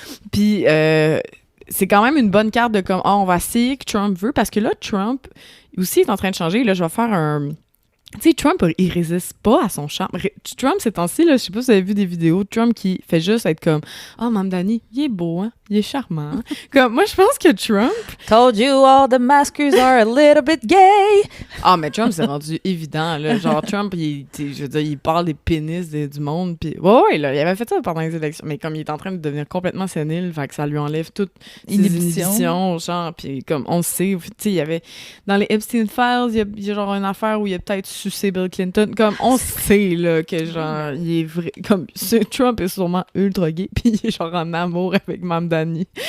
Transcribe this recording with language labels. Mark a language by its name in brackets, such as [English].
[French] Puis c'est quand même une bonne carte de comme, on va essayer que Trump veut, parce que là, Trump aussi est en train de changer, là, je vais faire un... Tu sais, Trump, il résiste pas à son charme. Trump, ces temps-ci, là, je sais pas si vous avez vu des vidéos de Trump qui fait juste être comme « Oh, Mamdani, il est beau, hein? Il est charmant. » Comme, moi, je pense que Trump... [English] Told you all the maskers are a little bit gay. [French] Ah, mais Trump, c'est rendu évident, là. Genre, Trump, je veux dire, il parle des pénis du monde, puis... Ouais, là, il avait fait ça pendant les élections, mais comme il est en train de devenir complètement sénile, fait que ça lui enlève toutes ses inhibitions, genre, puis comme on le sait, tu sais, il y avait... Dans les Epstein Files, il y a genre une affaire où il y a peut-être sucé Bill Clinton, comme on sait là que genre il est vrai, comme Trump est sûrement ultra gay puis il est genre en amour avec Mamdani. Dany.